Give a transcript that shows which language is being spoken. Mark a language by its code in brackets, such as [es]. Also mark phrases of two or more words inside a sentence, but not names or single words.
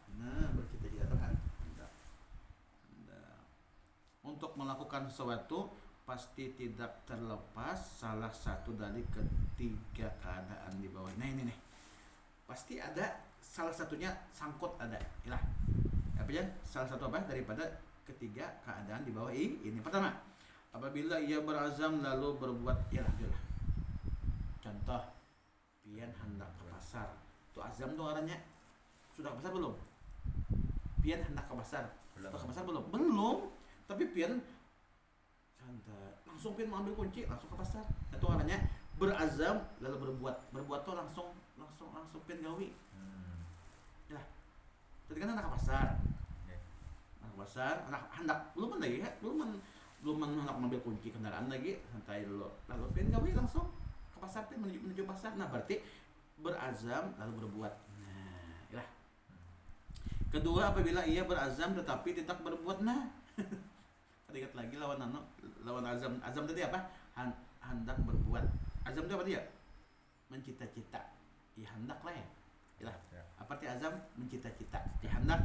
[bjn] Nah, bercita-cita itu kan hendak. Untuk melakukan sesuatu pasti tidak terlepas salah satu dari ketiga keadaan di bawah. Nah, ini nih. Pasti ada salah satunya sangkut ada. Iyalah. Apa ya? Salah satu apa daripada ketiga keadaan di bawah ini. Pertama, apabila ia berazam lalu berbuat ialah. Contoh, pian hendak ke pasar. Tuh azam tuh orangnya sudah ke pasar belum? Pian hendak ke pasar. Sudah ke pasar belum? Belum. Tapi pian santai. Langsung pian mau ambil kunci, langsung ke pasar. Itu orangnya berazam lalu berbuat tuh langsung pian gawi. Ya. Tadi kan anak ke pasar. Anak ke pasar, anak hendak belum lagi ya, belum hendak mengambil kunci kendaraan lagi, santai dulu. Lalu pian gawi langsung ke pasar, pian menuju pasar. Nah, berarti berazam lalu berbuat. Nah, ya. Kedua, apabila ia berazam tetapi tidak berbuat. Nah, ingat lagi lawan azam tadi apa? Hendak berbuat. Azam itu apa dia? Mencita-cita. Ya hendak lah ya. Apa arti azam? Mencita-cita. Ya hendak.